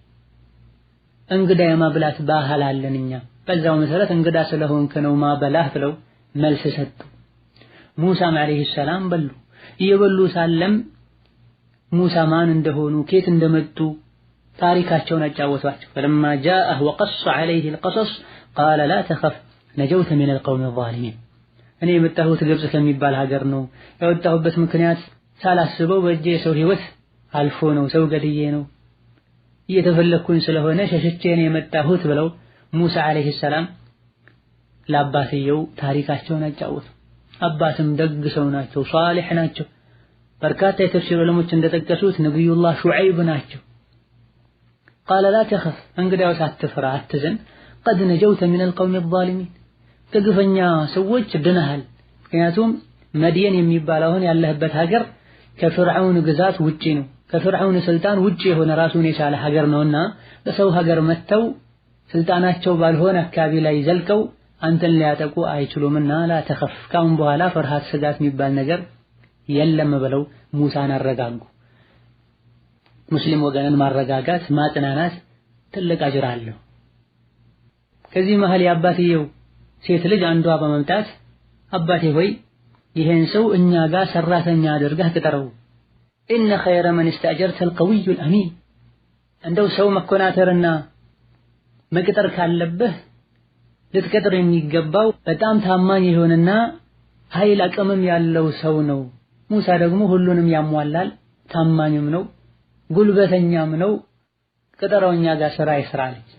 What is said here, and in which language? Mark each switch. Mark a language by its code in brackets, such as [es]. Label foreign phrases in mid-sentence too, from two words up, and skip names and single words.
[am] እንግዳ የማብላት ባህል አለን እኛ፣ በዛው መሰረት እንግዳ ስለሆንክ ነው ማበላህ ብለው መልስ ሰጡ። ሙሳም አለይሂ ሰላም በሉ። እየበሉ ሳለም ሙሳ ማን እንደሆኑ ከየት እንደመጡ ታሪካቸውን አጫወቷቸው። [ar] فلما جاءه وقص عليه القصص قال لا تخف نجوت من القوم الظالمين [am] እኔ የመጣሁት ግብጽ ከሚባል ሀገር ነው። የወጣሁበት ምክንያት ሳላስበው በእጄ ሰው ህይወት አልፎ ነው፣ ሰው ገድዬ ነው፣ እየተፈለኩኝ ስለሆነ ሸሽቼ ነው የመጣሁት ብለው ሙሳ [ar] عليه السلام [am] ለአባትየው ታሪካቸውን አጫወቱ። አባትም ደግ ሰው ናቸው፣ ሷሊህ ናቸው። በርካታ የተፍሲር ዑለሞች እንደጠቀሱት ነብዩላህ ሹዐይብ ናቸው። قال [ar] لا تخف [am] እንግዲያውስ አትፍራ አትዘን [ar] قد نجوت من القوم الظالمين [am] ከግፈኛ ሰዎች ድነሃል። ምክንያቱም መድየን የሚባለው አሁን ያለህበት ሀገር ከፍርዓውን ግዛት ውጪ ነው፣ ከፍርዓውን ስልጣን ውጪ የሆነ ራሱን የቻለ ሀገር ነውና በሰው ሀገር መተው ስልጣናቸው ባልሆነ አካባቢ ላይ ዘልቀው አንተን ሊያጠቁ አይችሉምና [ar] لا تخف [am] ካሁን በኋላ ፍርሃት ስጋት የሚባል ነገር የለም ብለው ሙሳን አረጋጉ። ሙስሊም ወገንን ማረጋጋት ማጥናናት ትልቅ አጅር አለው። ከዚህ መሃል የአባትየው ሴት ልጅ አንዷ በመምጣት አባቴ ሆይ ይሄን ሰው እኛ ጋር ሰራተኛ አድርገህ ቅጠረው፣ [ar] إن خير من استأجرت القوي الأمين [am] እንደው ሰው መኮናተርና መቅጠር ካለብህ ልትቀጥር የሚገባው በጣም ታማኝ የሆነና ኃይል አቅምም ያለው ሰው ነው። ሙሳ ደግሞ ሁሉንም ያሟላል፣ ታማኝም ነው፣ ጉልበተኛም ነው። ቅጠረውኛ ጋር ስራ ይስራል።